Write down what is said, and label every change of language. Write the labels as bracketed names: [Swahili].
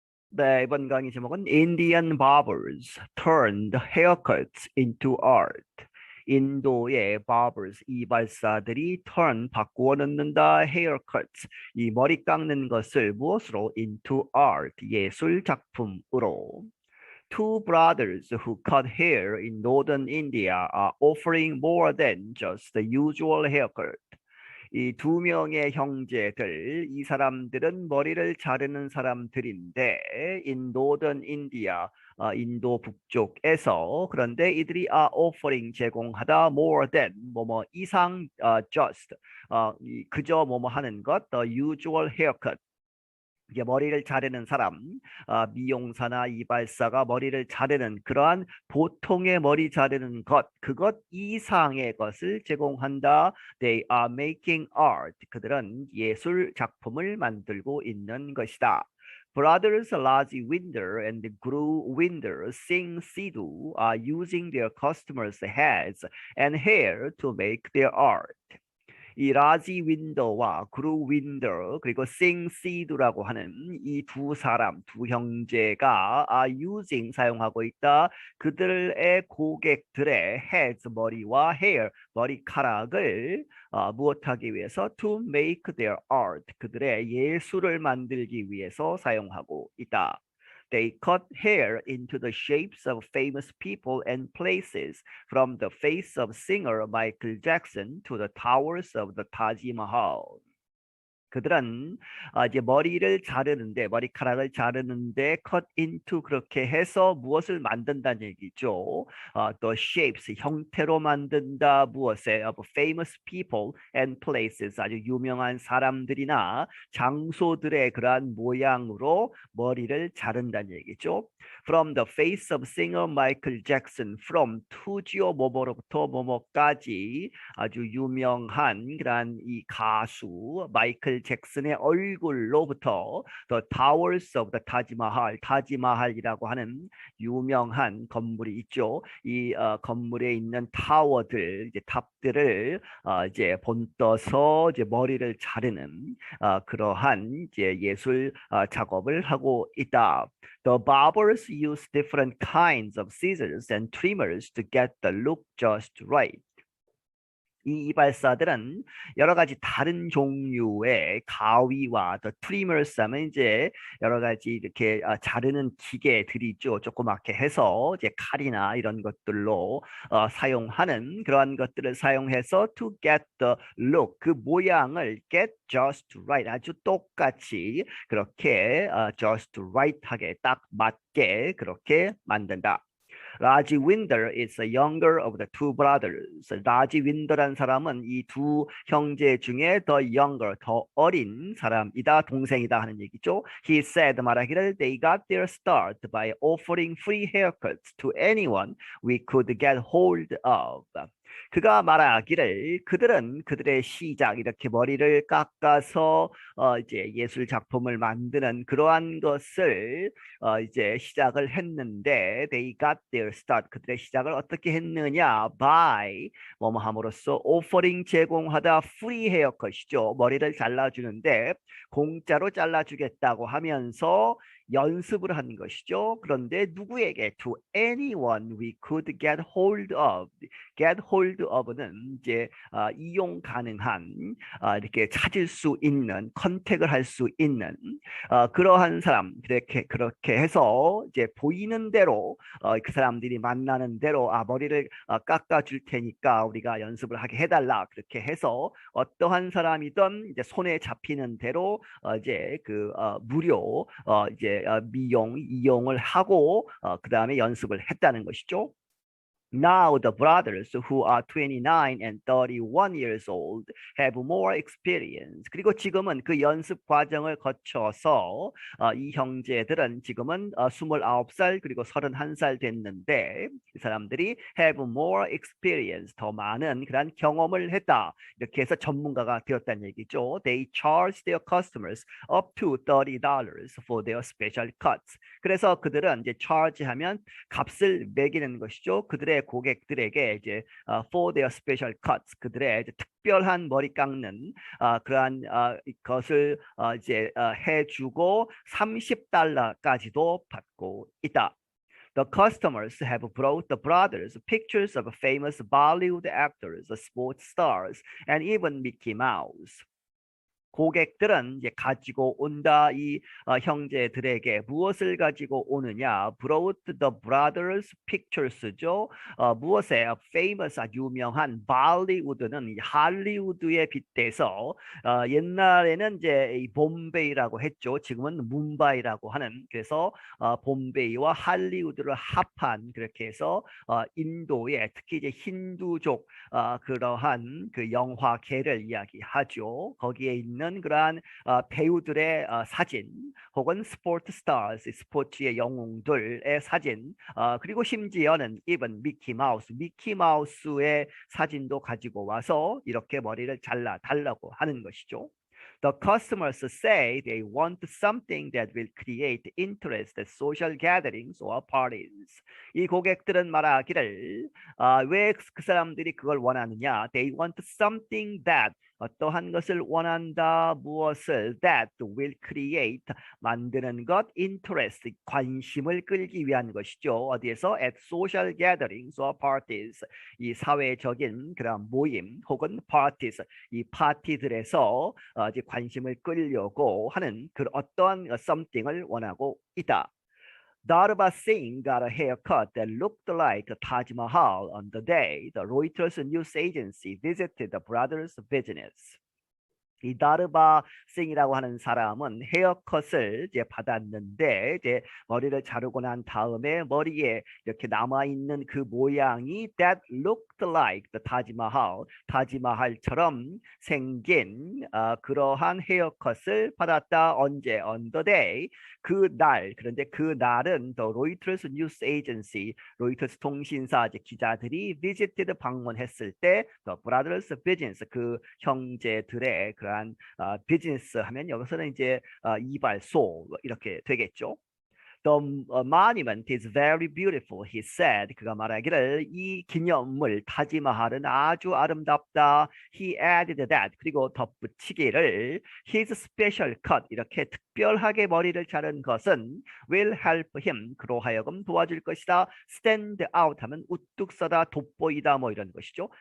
[Korean] 네, 이번 강의 제목은 [English] Indian Barbers Turned Haircuts into Art. [Korean] 인도의 barbers, 이발사들이 바꾸어 넣는다, haircuts, 이 머리 깎는 것을 무엇으로? [English] into art, [Korean] 예술 작품으로. [English] Two brothers who cut hair in northern India are offering more than just the usual haircut. [Korean] 이 두 명의 형제들, 이 사람들은 머리를 자르는 사람들인데, 인도던 인디아, 인도 북쪽에서, 그런데 이들이 offering 제공하다 [English] more than [Korean] 뭐뭐 이상 just 그저 뭐뭐 하는 것 [English] the usual haircut. [Korean] 이게 머리를 자르는 사람, 미용사나 이발사가 머리를 자르는 그러한 보통의 머리 자르는 것, 그것 이상의 것을 제공한다. [English] They are making art. [Korean] 그들은 예술 작품을 만들고 있는 것이다. [English] Brothers Lajiwinder and Guruwinder Singh Sidhu are using their customers' heads and hair to make their art. [Korean] 이 라지 윈더와 그루 윈더 그리고 싱 시드라고 하는 이 두 사람, 두 형제가 using 사용하고 있다. 그들의 고객들의 heads 머리와 hair 머리카락을 무엇하기 위해서 [English] to make their art [Korean] 그들의 예술을 만들기 위해서 사용하고 있다. [English] They cut hair into the shapes of famous people and places, from the face of singer Michael Jackson to the towers of the Taj Mahal. [Korean] 그들은 이제 머리카락을 자르는데 cut into 그렇게 해서 무엇을 만든다는 얘기죠. 또 shapes 형태로 만든다 무엇에 of famous people and places 아주 유명한 사람들이나 장소들의 그러한 모양으로 머리를 자른다는 얘기죠. [English] From the face of singer Michael Jackson, from [Korean] 투지어 뭐뭐로부터 뭐뭐까지 아주 유명한 그러한 이 가수 마이클 잭슨의 얼굴로부터 [English] The Towers of the Taj Mahal, [Korean] 타지마할이라고 하는 유명한 건물이 있죠. 이 건물에 있는 타워들, 이제 탑들을 이제 본떠서 이제 머리를 자르는 그러한 이제 예술 작업을 하고 있다. [English] The barbers use different kinds of scissors and trimmers to get the look just right. [Korean] 이 이발사들은 여러 가지 다른 종류의 가위와 더 트리머스 하면 이제 여러 가지 이렇게 자르는 기계들이 있죠. 조그맣게 해서 이제 칼이나 이런 것들로 사용하는 그러한 것들을 사용해서 [English] to get the look [Korean] 그 모양을 [English] get just right [Korean] 아주 똑같이 그렇게 just right하게 딱 맞게 그렇게 만든다. [English] 라지윈더 is the younger of the two brothers. [Korean] 라지윈더란 사람은 이 두 형제 중에 the younger, 더 어린 사람이다, 동생이다 하는 얘기죠. [English] He said [Korean] 말하기를 [English] they got their start by offering free haircuts to anyone we could get hold of. [Korean] 그가 말하기를 그들은 그들의 시작 이렇게 머리를 깎아서 이제 예술 작품을 만드는 그러한 것을 이제 시작을 했는데 [English] they got their start [Korean] 그들의 시작을 어떻게 했느냐 by 뭐뭐 함으로써 offering 제공하다 [English] free haircut [Korean] 이죠. 머리를 잘라주는데 공짜로 잘라주겠다고 하면서 연습을 하는 것이죠. 그런데 누구에게? [English] To anyone we could get hold of. get hold of [Korean] 는 이제 이용 가능한 이렇게 찾을 수 있는 컨택을 할 수 있는 그러한 사람 그렇게 해서 이제 보이는 대로 그 사람들이 만나는 대로 머리를 깎아 줄 테니까 우리가 연습을 하게 해달라 그렇게 해서 어떠한 사람이든 이제 손에 잡히는 대로 이제 그 무료 이제 이용을 하고 그 다음에 연습을 했다는 것이죠. [English] Now the brothers who are 29 and 31 years old have more experience. [Korean] 그리고 지금은 그 연습 과정을 거쳐서 이 형제들은 지금은 29살 그리고 31살 됐는데 이 사람들이 [English] have more experience, [Korean] 더 많은 그런 경험을 했다. 이렇게 해서 전문가가 되었다는 얘기죠. [English] They charge their customers up to $30 for their special cuts. [Korean] 그래서 그들은 이제 charge하면 값을 매기는 것이죠. 그들의 인도의 고객들에게 이제 [English] for their special cuts [Korean] 그들의 이제 특별한 머리 깎는 그러한 것을 이제 해주고 $30까지도 받고 있다. [English] The customers have brought the brothers pictures of famous Bollywood actors, sports stars, and even Mickey Mouse. [Korean] 고객들은 이제 가지고 온다. 이 형제들에게 무엇을 가지고 오느냐? [English] Brought the brothers pictures죠. [Korean] 무엇에 famous 유명한 발리우드는 할리우드에 빗대서 옛날에는 이제 이 봄베이라고 했죠. 지금은 뭄바이라고 하는 그래서 봄베이와 할리우드를 합한 그렇게 해서 인도의 특히 이제 힌두족 그러한 그 영화계를 이야기하죠. 거기에 있는 그러한 배우들의 사진 혹은 스포츠 스타즈 스포츠의 영웅들의 사진 그리고 심지어는 even 미키마우스의 사진도 가지고 와서 이렇게 머리를 잘라 달라고 하는 것이죠. [English] The customers say they want something that will create interest at social gatherings or parties. [Korean] 이 고객들은 말하기를 왜 그 사람들이 그걸 원하느냐? [English] They want something that [Korean] 어떠한 것을 원한다. 무엇을 [English] that will create [Korean] 만드는 것 interest 관심을 끌기 위한 것이죠. 어디에서 [English] at social gatherings or parties [Korean] 이 사회적인 그런 모임 혹은 parties 이 파티들에서 이제 관심을 끌려고 하는 그 어떠한 something을 원하고 있다. [English] Darba Singh got a haircut that looked like Taj Mahal on the day the Reuters news agency visited the brothers' business. [Korean] 이 다르바 싱이라고 하는 사람은 헤어컷을 이제 받았는데 이제 머리를 자르고 난 다음에 머리에 이렇게 남아 있는 그 모양이 [English] that looked like the [Korean] 타지마할처럼 생긴 그러한 헤어컷을 받았다. 언제? [English] On the day [Korean] 그날. 그런데 그 날은 [English] the Reuters news agency [Korean] 로이터스 통신사 이제 기자들이 visited 방문했을 때 [English] the brothers business [Korean] 그 형제들의 그러한 비즈니스 하면 여기서는 이제 이발소 이렇게 되겠죠. [English] The monument is very beautiful, he said. [Korean] 그가 말하기를 이 기념물 타지마할은 아주 아름답다. [English] He added that. [Korean] 그리고 덧붙이기를 [English] his special cut [Korean] 이렇게 특별하게 머리를 자른 것은 [English] will help him [Korean] 그로 하여금 도와줄 것이다. [English] Stand out [Korean] 하면 우뚝 서다 돋보이다 뭐 이런 것이죠.